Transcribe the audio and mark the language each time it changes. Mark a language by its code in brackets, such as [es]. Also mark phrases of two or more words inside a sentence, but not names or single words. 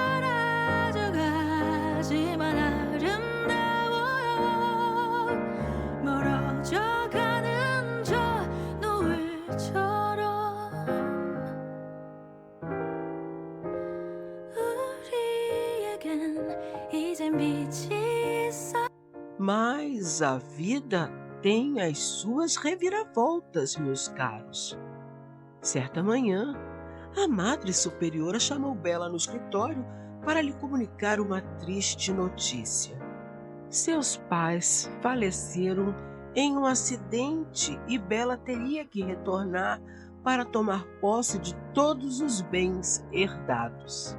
[ko] 사라져가지만 아름다워요. 멀어져가는 저 노을처럼 우리에겐 이젠 빛이 있어. [pt] Mas a vida tem as suas reviravoltas, meus caros. Certa manhã, a Madre Superiora chamou Bela no escritório para lhe comunicar uma triste notícia. Seus pais faleceram em um acidente e Bela teria que retornar para tomar posse de todos os bens herdados.